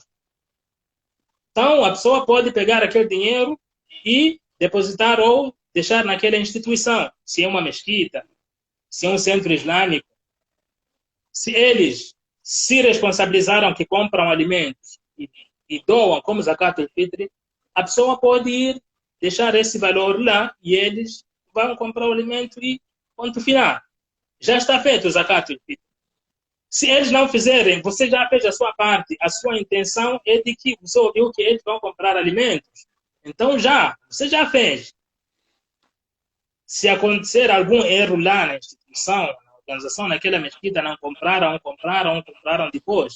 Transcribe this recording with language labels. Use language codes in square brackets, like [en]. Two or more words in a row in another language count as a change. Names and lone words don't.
[pt] Então, a pessoa pode pegar aquele dinheiro e depositar ou deixar naquela instituição, se é uma mesquita, se é um centro islâmico. Se eles se responsabilizaram que compram alimentos e doam como [ar] زكاة الفطر, [pt] a pessoa pode ir deixar esse valor lá e eles vão comprar o alimento e ponto final. Já está feito o [ar] زكاة الفطر. [pt] Se eles não fizerem, você já fez a sua parte. A sua intenção é de que você ouviu que eles vão comprar alimentos. Então você já fez. Se acontecer algum erro lá na instituição, na organização, naquela mesquita, não compraram depois.